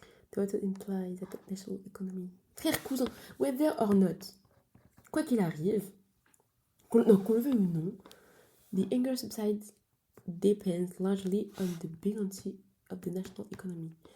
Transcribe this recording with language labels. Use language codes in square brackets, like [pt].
[en] The author implies that the national economy. [fr] Frère, cousin, [en] whether or not, [fr] quoi qu'il arrive, qu'on le veuille ou non, [en] The anger subsides depends largely on the buoyancy of the national economy.